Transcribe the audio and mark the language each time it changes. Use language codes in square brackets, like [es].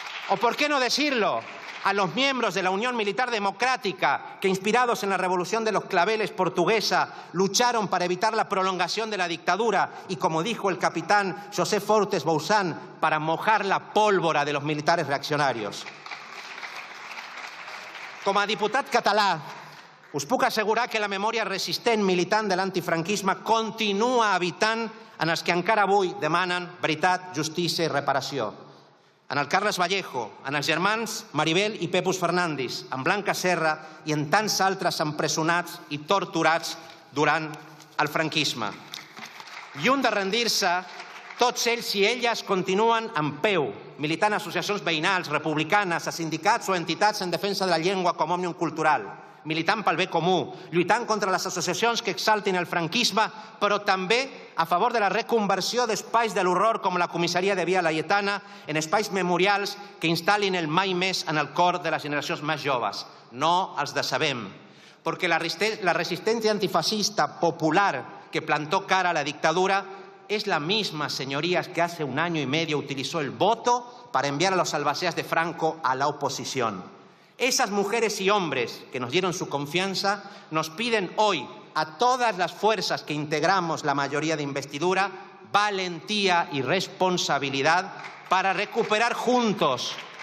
[es] O, ¿por qué no decirlo?, a los miembros de la Unión Militar Democrática que, inspirados en la Revolución de los Claveles portuguesa, lucharon para evitar la prolongación de la dictadura y, como dijo el capitán José Fortes Bouzán, para mojar la pólvora de los militares reaccionarios. [ca] Com a diputat català, us puc assegurar que la memòria resistent militant de l'antifranquisme continua habitant en els que encara avui demanen veritat, justícia i reparació. En el Carles Vallejo, en els germans Maribel i Pepus Fernández, en Blanca Serra i en tants altres empresonats i torturats durant el franquisme. Lluny de rendir-se, tots ells i elles continuen en peu, militant a associacions veïnals, republicanes, a sindicats o entitats en defensa de la llengua com a òmnium cultural, militant pel bé comú, lluitant contra les associacions que exaltin el franquisme, però també a favor de la reconversió d'espais de l'horror com la comissaria de Via Laietana en espais memorials que instal·lin el mai més en el cor de les generacions més joves. No els decebem, perquè la resistència antifascista popular que plantó cara a la dictadura [es] es la misma, señorías, que hace 1 año y medio utilizó el voto para enviar a los albaceas de Franco a la oposición. Esas mujeres y hombres que nos dieron su confianza nos piden hoy a todas las fuerzas que integramos la mayoría de investidura valentía y responsabilidad para recuperar juntos,